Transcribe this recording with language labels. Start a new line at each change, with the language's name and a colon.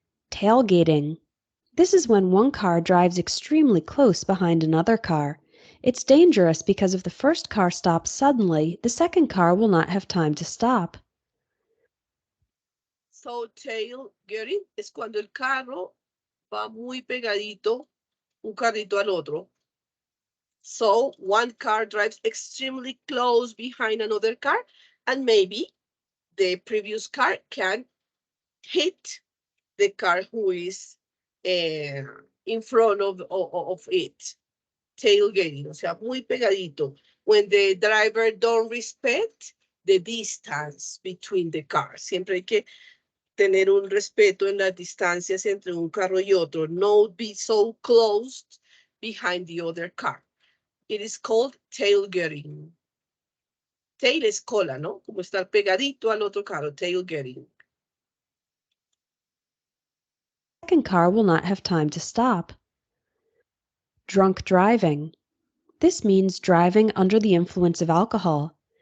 English: Tailgating. This is when one car drives extremely close behind another car. It's dangerous because if the first car stops suddenly, the second car will not have time to stop. So
Spanish: tailgating es cuando el carro va muy pegadito, un carrito al otro.
English: So one car drives extremely close behind another car, and maybe the previous car can hit the car who is in front of it.
Spanish: Tailgating, o sea, muy pegadito.
English: When the driver don't respect the distance between the cars.
Spanish: Siempre hay que tener un respeto en las distancias entre un carro y otro.
English: No be so close behind the other car. It is called tailgating.
Spanish: Tail es cola, ¿no? Como estar pegadito al otro carro,
English: tailgating. The second car will not have time to stop. Drunk driving. This means driving under the influence of alcohol.